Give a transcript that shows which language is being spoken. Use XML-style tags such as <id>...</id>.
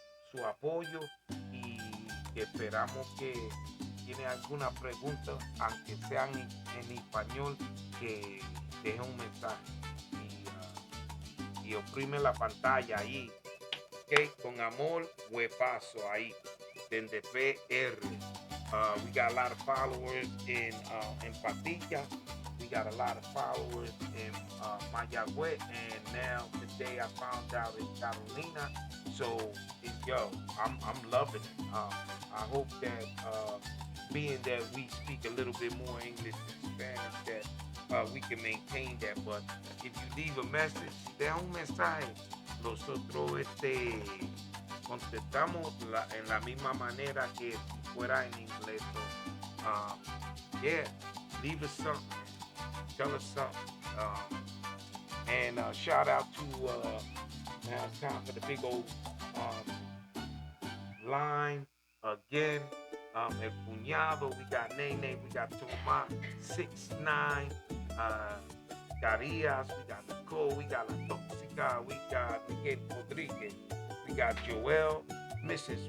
<es>su apoyo y que esperamos que tiene alguna pregunta, aunque sean en español, que deje un mensaje y oprime la pantalla ahí, ok, con amor, Wepaso ahí, desde PR.</es> <en>We got a lot of followers in Patilla. We got a lot of followers in Mayagüez, and now today I found out in Carolina. So, yo, I'm loving it. I hope that being that we speak a little bit more English than Spanish, that we can maintain that. But if you leave a message,</en> <es>deja un mensaje. Nosotros contestamos en la misma manera que si fuera en inglés.</es> <en>So, yeah, leave us something. Tell us something. And shout out to now it's time for the big old line again. El Puñado, we got Nene, we got Toma, 6ix9ine, Carías, we got Nicole, we got La Tóxica, we got Miguel Rodriguez, we got Joel, Mrs.</en>